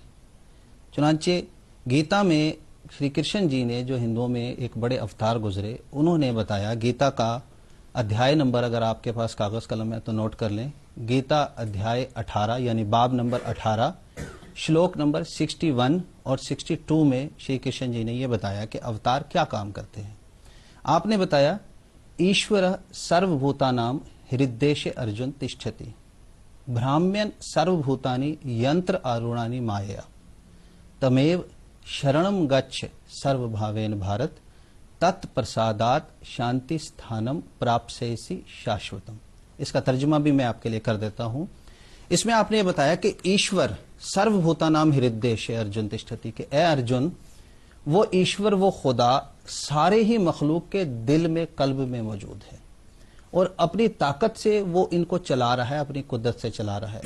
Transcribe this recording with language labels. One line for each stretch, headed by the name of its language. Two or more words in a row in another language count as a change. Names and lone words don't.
Urdu: چنانچہ گیتا میں شری کرشن جی نے جو ہندوؤں میں ایک بڑے اوتار گزرے، انہوں نے بتایا، گیتا کا ادھیائے نمبر اگر آپ کے پاس کاغذ قلم ہے تو نوٹ کر لیں، گیتا ادھیائے 18 یعنی باب نمبر 18 شلوک نمبر 61 اور 62 میں شری کرشن جی نے یہ بتایا کہ اوتار کیا کام کرتے ہیں۔
Sanskrit: آپ نے بتایا ईश्वर सर्व भूतानाम् हृद्देश अर्जुन तिष्ठति भ्रामयन् सर्व भूतानि यन्त्र आरूढानि मायया तमेव शरणं गच्छ सर्व भावेन भारत तत् प्रसादात् शान्ति स्थानं प्राप्स्यसि शाश्वतम्.
Urdu: اس کا ترجمہ بھی میں آپ کے لیے کر دیتا ہوں۔ اس میں آپ نے یہ بتایا کہ
Sanskrit: ईश्वर सर्व भूतानाम् हृद्देश अर्जुन तिष्ठति,
Urdu: کہ اے ارجن، وہ ایشور، وہ خدا سارے ہی مخلوق کے دل میں، قلب میں موجود ہے، اور اپنی طاقت سے وہ ان کو چلا رہا ہے، اپنی قدرت سے چلا رہا ہے۔